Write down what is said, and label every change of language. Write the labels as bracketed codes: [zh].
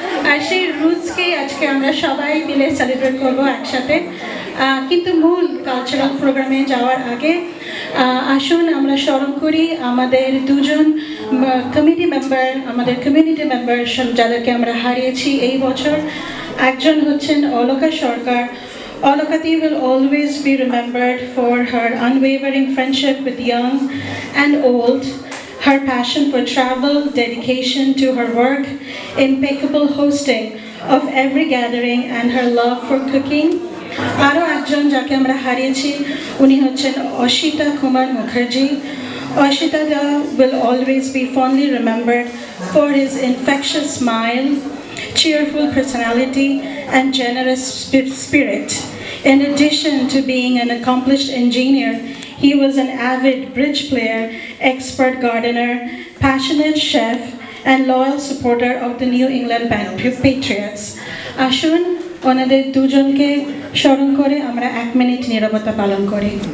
[bn] আর সেই রুটসকেই আজকে আমরা সবাই মিলে সেলিব্রেট করব একসাথে। কিন্তু মূল কালচারাল প্রোগ্রামে যাওয়ার আগে আসুন আমরা স্মরণ করি আমাদের দুজন কমিটি মেম্বার, আমাদের কমিউনিটি মেম্বার যাদেরকে আমরা হারিয়েছি এই বছর। একজন হচ্ছেন অলকা সরকার। [en] Olakati will always be remembered for her unwavering friendship with young and old, her passion for travel, dedication to her work, impeccable hosting of every gathering, and her love for cooking. আরও একজন যাকে আমরা হারিয়েছি উনি হচ্ছেন Asita Kumar Mukherjee. Ashita will always be fondly remembered for his infectious smile, cheerful personality, and generous spirit. In addition to being an accomplished engineer, he was an avid bridge player, expert gardener, passionate chef, and loyal supporter of the New England Patriots. [bn] Ashun, ওনাদের দুজনকে স্মরণ করে আমরা 1 minute নীরবতা পালন করি।